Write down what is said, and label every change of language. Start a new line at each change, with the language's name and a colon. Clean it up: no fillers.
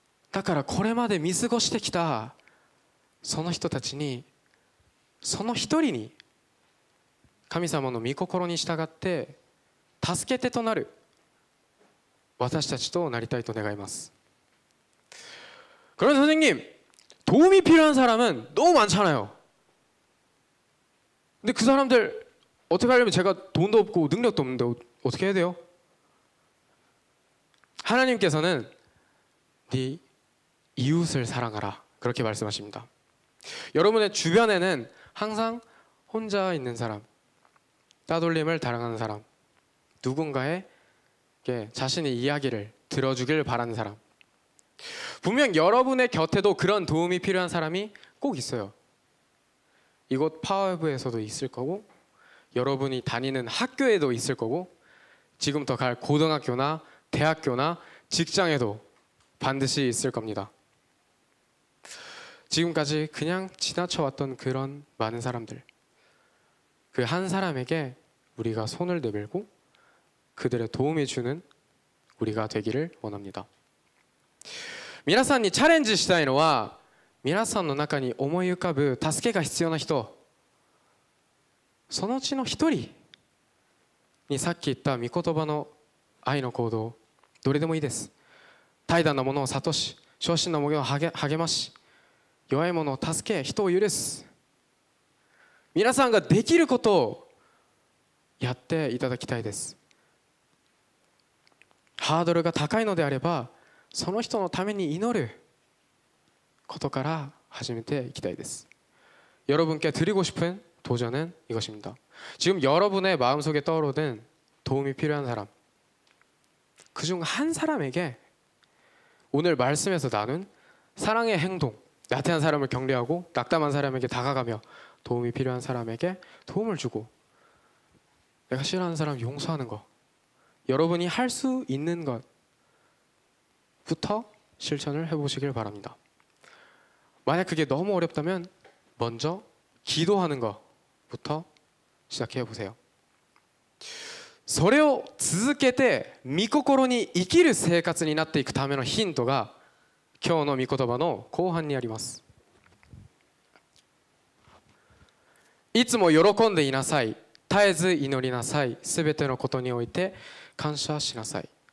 Japanese: だからこれまで見過ごしてきたその人たちに、その一人に神様の御心に従って助け手となる私たちとなりたいと願います。
Korean: 그런데 선생님, 도움이 필요한 사람은 너무 많잖아요. 근데 그 사람들 어떻게 하려면 제가 돈도 없고 능력도 없는데 어떻게 해야 돼요? 하나님께서는 네 이웃을 사랑하라, 그렇게 말씀하십니다. 여러분의 주변에는 항상 혼자 있는 사람, 따돌림을 당하는 사람, 누군가에게 자신의 이야기를 들어주길 바라는 사람, 분명 여러분의 곁에도 그런 도움이 필요한 사람이 꼭 있어요. 이곳 파워웨브에서도 있을 거고, 여러분이 다니는 학교에도 있을 거고, 지금부터 갈 고등학교나 대학교나 직장에도 반드시 있을 겁니다. 지금까지 그냥 지나쳐왔던 그런 많은 사람들, 그 한 사람에게 우리가 손을 내밀고 그들의 도움이 주는 우리가 되기를 원합니다.
Japanese: 皆さんにチャレンジしたいのは、皆さんの中に思い浮かぶ助けが必要な人、そのうちの一人にさっき言った御言葉の愛の行動、どれでもいいです。怠惰なものを諭し、小心なものを励まし、弱いものを助け、人を許す。皆さんができることをやっていただきたいです。ハードルが高いのであれば、その人のために祈ることから始めていきたいです。
Korean: 여러분께 드리고 싶은 도전은 이것입니다. 지금 여러분의 마음속에 떠오르는 도움이 필요한 사람, 그중 한 사람에게 오늘 말씀에서 나눈 사랑의 행동, 나태한 사람을 격려하고 낙담한 사람에게 다가가며 도움이 필요한 사람에게 도움을 주고, 내가 싫어하는 사람 용서하는 것, 여러분이 할 수 있는 것부터 실천을 해보시길 바랍니다. 만약 그게 너무 어렵다면 먼저 기도하는 것부터 시작해 보세요.
Japanese: それを続けて御心に生きる生活になっていくためのヒントが今日の御言葉の後半にあります。いつも喜んでいなさい、絶えず祈りなさい、すべてのことにおいて感謝しなさい。